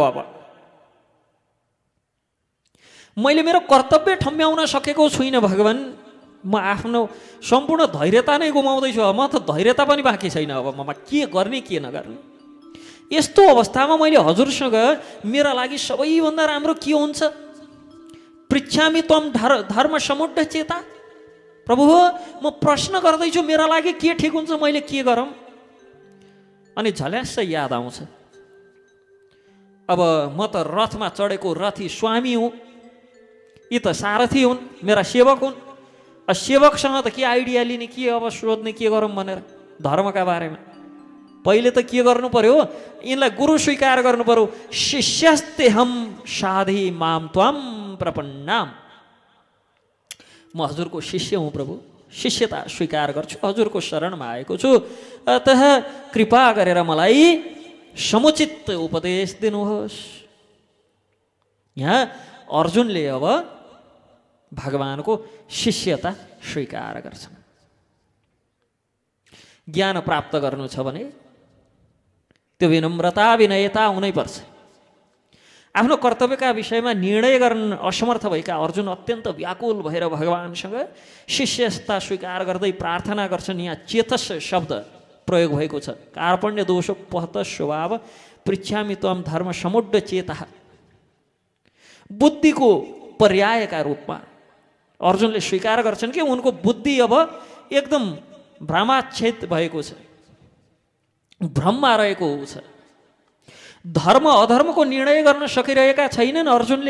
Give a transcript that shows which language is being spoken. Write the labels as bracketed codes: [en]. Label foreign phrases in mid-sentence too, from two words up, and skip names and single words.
[ne] अब मैले मेरो कर्तव्य ठम्ब्याउन सकेको छुइनँ भगवान, म आफ्नो सम्पूर्ण धैर्यता नै गुमाउँदैछु, म त धैर्यता पनि बाँकी छैन अब ममा, के गर्ने के नगर्ने। यस्तो अवस्थामा मैले हजुरसँग मेरा लागि सबैभन्दा राम्रो के हुन्छ? [sa] पृच्छामि त्वं धर्म समुड्ड चेता, [ne] प्रभु म प्रश्न गर्दैछु मेरा लागि के ठिक हुन्छ, मैले के गरौँ? अनि झल्यास याद आउँछ, अब म त रथमा चढेको रथी स्वामी हुँ, यी त सारथी हुन्, मेरा सेवक हुन्। सेवकसँग त के आइडिया लिने, के अब सोध्ने, के गरौँ भनेर धर्मका बारेमा? पहिले त के गर्नु पर्यो? यिनलाई गुरु स्वीकार गर्नु पर्यो। [sa] शिष्यस्ते हम साधि माम त्वाम प्रपन्नाम, [ne] म हजुरको शिष्य हुँ प्रभु, शिष्यता स्वीकार गर्छु, हजुरको शरणमा आएको छु, अतः कृपा गरेर मलाई समुचित उपदेश दिनुहोस्। यहाँ अर्जुनले अब भगवानको शिष्यता स्वीकार गर्छन्। ज्ञान प्राप्त गर्नु छ भने त्यो विनम्रता विनयता हुनैपर्छ। आफ्नो कर्तव्यका विषयमा निर्णय गर्न असमर्थ भएका अर्जुन अत्यन्त व्याकुल भएर भगवानसँग शिष्यता स्वीकार गर्दै प्रार्थना गर्छन्। यहाँ चेतस शब्द प्रयोग भएको छ। [sa] कार्पण्य दोषोपहत स्वभाव पृच्छामि त्वं धर्म समुड्ड चेता, [ne] बुद्धिको पर्यायका रूपमा अर्जुनले स्वीकार गर्छन् कि उनको बुद्धि अब एकदम भ्रमाच्छेद भएको छ, भ्रममा रहेको छ। धर्म अधर्मको निर्णय गर्न सकिरहेका छैनन् अर्जुनले।